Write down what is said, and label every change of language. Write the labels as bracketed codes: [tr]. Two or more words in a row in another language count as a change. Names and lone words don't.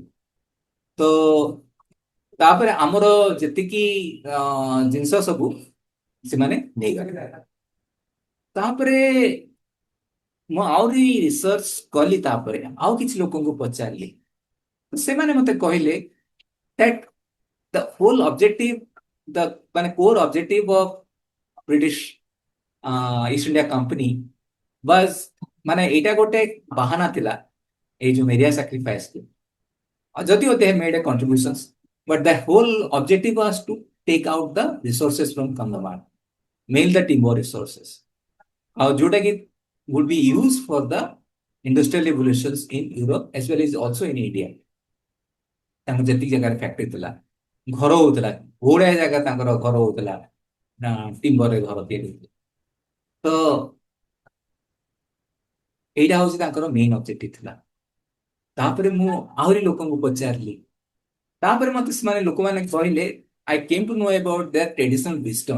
[or] ତ ତାପରେ ଆମର ଯେତିକି ଜିନିଷ ସବୁ ସେମାନେ ନେଇଗଲେ। ତାପରେ ମୁଁ ଆହୁରି ରିସର୍ଚ୍ଚ କଲି, ତାପରେ ଆଉ କିଛି ଲୋକଙ୍କୁ ପଚାରିଲି, ସେମାନେ ମତେ କହିଲେ [en] that the whole objective, the [or] ମାନେ [en] core objective of British [or] ଇଷ୍ଟ ଇଣ୍ଡିଆ କମ୍ପାନୀ ବାସ୍, ମାନେ ଏଇଟା ଗୋଟେ ବାହାନା ଥିଲା ଏଇ ଯୋଉ ମେରିଆ ସାକ୍ରିଫାଇସ୍ କୁ। [en] ଯଦିଓ they made a contributions, but the whole objective was to take out the resources from Kandhamar, mainly the timber resources, [or] ଆଉ ଯୋଉଟା କି [en] would be used for the industrial revolutions in Europe as well as also in India। [or] ତାଙ୍କର ଯେତିକି ଜାଗାରେ ଫ୍ୟାକ୍ଟ୍ରି ଥିଲା, ଘର ହଉଥିଲା, ବଢିଆ ଜାଗା ତାଙ୍କର ଘର ହଉଥିଲା, ଟିମ୍ବରରେ ଘର ତିଆରି ହଉଥିଲା। ତ ଏଇଟା ହଉଛି ତାଙ୍କର [en] main objective [or] ଥିଲା। ତାପରେ ମୁଁ ଆହୁରି ଲୋକଙ୍କୁ ପଚାରିଲି, ତାପରେ ମତେ ସେମାନେ ଲୋକମାନେ କହିଲେ [en] I came to know about their traditional wisdom.